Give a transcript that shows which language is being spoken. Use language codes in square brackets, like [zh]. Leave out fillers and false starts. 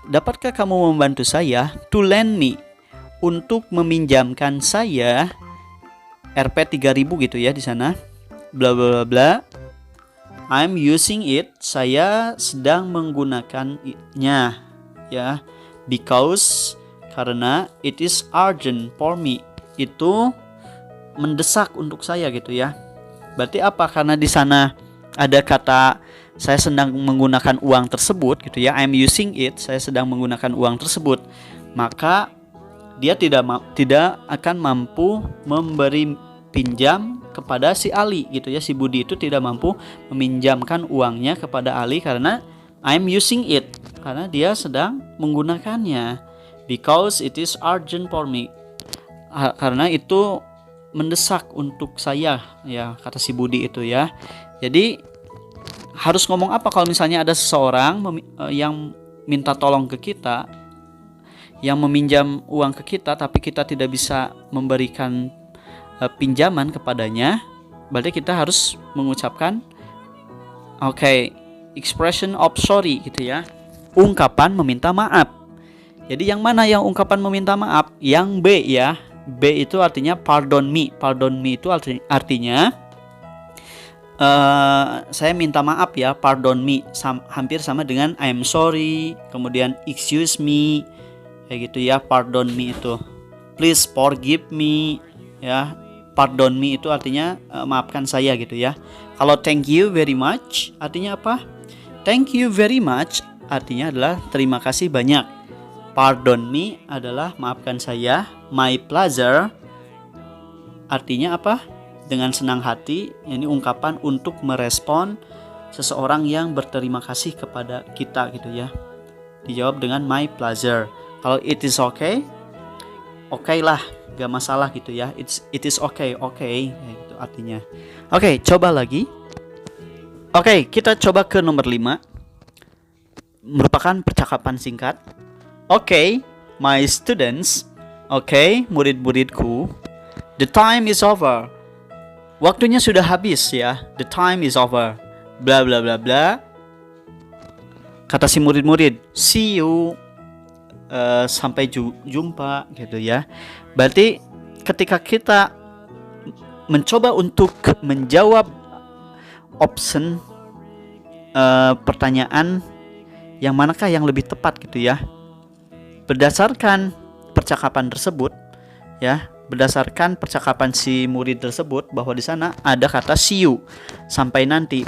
[id] Dapatkah kamu membantu saya? [en] To lend me. [id] Untuk meminjamkan saya Rp 3.000 gitu ya di sana. Bla bla bla. [en] I'm using it. [id] Saya sedang menggunakannya ya. [en] Because [id] karena [en] it is urgent for me. [id] Itu mendesak untuk saya gitu ya. Berarti apa? Karena di sana ada kata saya sedang menggunakan uang tersebut gitu ya. [en] I'm using it. [id] Saya sedang menggunakan uang tersebut. Maka dia tidak akan mampu memberi pinjam kepada si Ali gitu ya. Si Budi itu tidak mampu meminjamkan uangnya kepada Ali karena [en] I'm using it. [id] Karena dia sedang menggunakannya. [en] Because it is urgent for me. [id] Karena itu mendesak untuk saya ya, kata si Budi itu ya. Jadi harus ngomong apa kalau misalnya ada seseorang yang minta tolong ke kita, yang meminjam uang ke kita tapi kita tidak bisa memberikan pinjaman kepadanya, berarti kita harus mengucapkan [en] expression of sorry [id] gitu ya. Ungkapan meminta maaf. Jadi yang mana yang ungkapan meminta maaf? Yang B ya. B itu artinya pardon me. Pardon me itu artinya saya minta maaf ya, pardon me. Hampir sama dengan I'm sorry, kemudian excuse me, kayak gitu ya. [en] Pardon me itu please forgive me ya. [id] Pardon me itu artinya maafkan saya gitu ya. [en] Kalau thank you very much [id] artinya apa? [en] Thank you very much [id] artinya adalah terima kasih banyak. Pardon me adalah maafkan saya. [en] My pleasure [id] artinya apa? Dengan senang hati. Ini ungkapan untuk merespon seseorang yang berterima kasih kepada kita gitu ya. Dijawab dengan [en] my pleasure. [id] Kalau [en] it is okay, [id] okay lah, gak masalah gitu ya. [en] It is okay, [id] gitu artinya. Oke, coba lagi. Oke, kita coba ke nomor 5. Merupakan percakapan singkat. [en] Okay, my students. Okay, murid-muridku. The time is over. [id] Waktunya sudah habis ya. [en] The time is over. Bla bla bla bla. [id] Kata si murid-murid, [en] see you. [id] Sampai jumpa gitu ya. Berarti ketika kita mencoba untuk menjawab option pertanyaan yang manakah yang lebih tepat gitu ya. Berdasarkan percakapan tersebut ya, berdasarkan percakapan si murid tersebut bahwa di sana ada kata [en] see you, [id] sampai nanti.